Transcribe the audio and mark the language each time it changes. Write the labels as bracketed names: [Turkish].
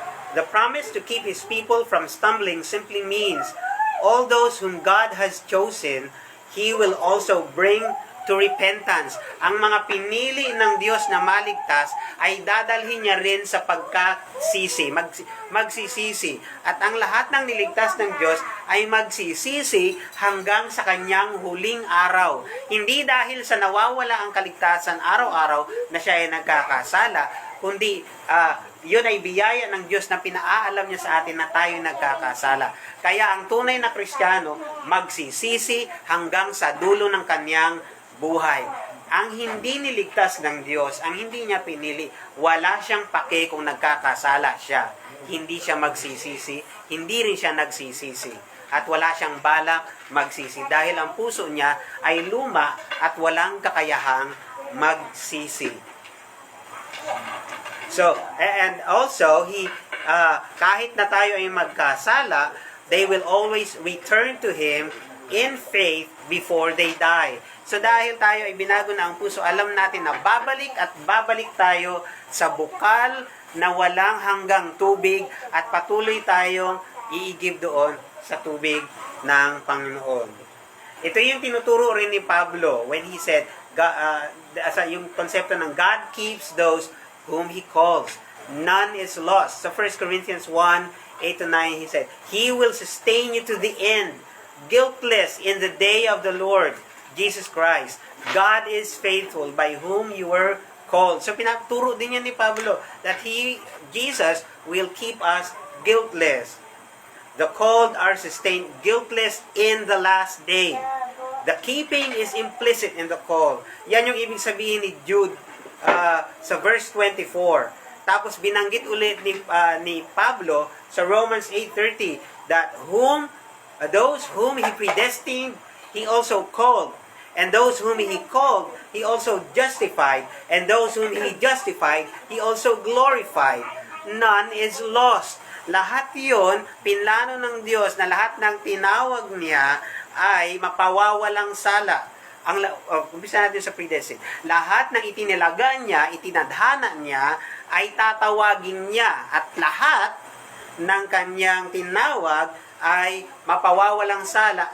[English] The promise to keep His people from stumbling simply means all those whom God has chosen, He will also bring to repentance. [Filipino] Ang mga pinili ng Diyos na maligtas ay dadalhin niya rin sa pagkasisi, magsisisi. At ang lahat ng niligtas ng Diyos ay magsisisi hanggang sa kanyang huling araw. Hindi dahil sa nawawala ang kaligtasan araw-araw na siya ay nagkakasala, kundi yun ay biyaya ng Diyos na pinaalam niya sa atin na tayo nagkakasala. Kaya ang tunay na Kristiyano magsisisi hanggang sa dulo ng kanyang buhay. Ang hindi niligtas ng Diyos, ang hindi niya pinili, wala siyang pake kung nagkakasala siya. Hindi siya magsisisi, hindi rin siya nagsisisi. At wala siyang balak magsisi dahil ang puso niya ay luma at walang kakayahang magsisi. [English] So, and also, [Filipino] kahit na tayo ay magkasala, [English] they will always return to Him in faith before they die. [Filipino] So, dahil tayo ay binago na ang puso, alam natin na babalik at babalik tayo sa bukal na walang hanggang tubig at patuloy tayong iigib doon sa tubig ng Panginoon. Ito yung tinuturo rin ni Pablo [English] when he said, [Filipino] yung konsepto ng [English] God keeps those whom He calls. None is lost. So 1 Corinthians 1, 8-9, he said, He will sustain you to the end, guiltless in the day of the Lord, Jesus Christ. God is faithful by whom you were called. [Filipino] So pinaturo din yan ni Pablo [English] that Jesus will keep us guiltless. The called are sustained guiltless in the last day. The keeping is implicit in the call. [Filipino] Yan yung ibig sabihin ni Jude sa verse 24. Tapos binanggit ulit ni Pablo sa [English] Romans 8:30 that those whom He predestined, He also called. And those whom He called, He also justified. And those whom He justified, He also glorified. None is lost. [Filipino] Lahat yon, pinlano ng Diyos na lahat ng tinawag niya ay mapawawalang sala. Umpisa natin sa predestined. Lahat ng itinilaga niya, itinadhana niya, ay tatawagin niya. At lahat ng kanyang tinawag ay mapawawalang sala.